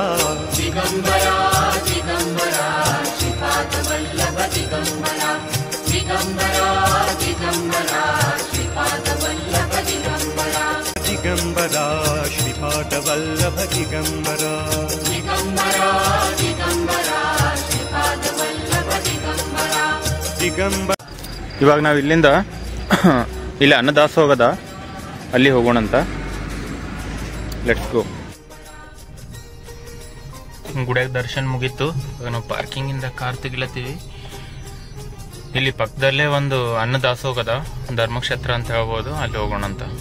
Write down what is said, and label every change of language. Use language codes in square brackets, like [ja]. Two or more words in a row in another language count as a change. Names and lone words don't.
[mr] दिगंबरा दिगंबरा श्रीपाद वल्लभ दिगंबरा दिगंबरा दिगंबरा श्रीपाद वल्लभ दिगंबरा दिगंबरा श्रीपाद वल्लभ दिगंबरा दिगंबरा दिगंबरा श्रीपाद वल्लभ दिगंबरा ದಿಗಂಬರ. [kn] ಇವಾಗ ನಾವು ಇಲ್ಲಿಂದ ಇಲ್ಲಿ ಅನ್ನದಾಸೋಗದ ಅಲ್ಲಿ ಹೋಗೋಣಂತ. [en] let's go. [kn] ಗುಡಿಯಾಗ ದರ್ಶನ ಮುಗೀತು. ಇವಾಗ ನಾವು ಪಾರ್ಕಿಂಗಿಂದ ಕಾರ್ ತೆಗಿಲತ್ತೀವಿ. ಇಲ್ಲಿ ಪಕ್ಕದಲ್ಲೇ ಒಂದು ಅನ್ನದಾಸೋಗದ ಧರ್ಮಕ್ಷೇತ್ರ ಅಂತ ಹೇಳ್ಬೋದು, ಅಲ್ಲಿ ಹೋಗೋಣಂತ.